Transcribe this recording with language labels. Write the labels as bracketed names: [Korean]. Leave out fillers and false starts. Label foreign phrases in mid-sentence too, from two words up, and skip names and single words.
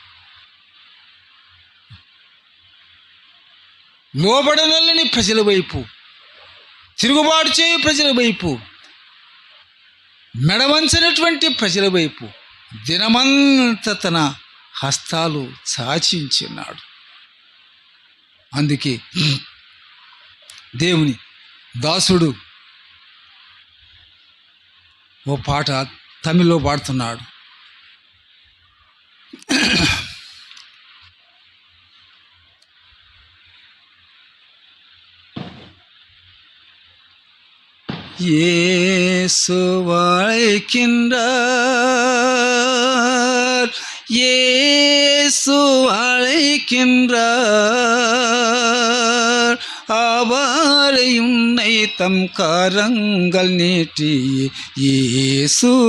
[Telugu] లోబడనల్లని ప్రజల వైపు, తిరుగుబాటు చేయు ప్రజల వైపు, మెడవంచనటువంటి ప్రజల వైపు దినమంతా తన హస్తాలు చాచించున్నాడు. అందుకే దేవుని దాసుడు ఓ పాట తమిళ్లో పాడుతున్నాడు. [Tamil] இயேசு அழைக்கின்றார், இயேசு அழைக்கின்றார், அவரை உன்னை தம் கரங்கள் நீட்டி இயேசு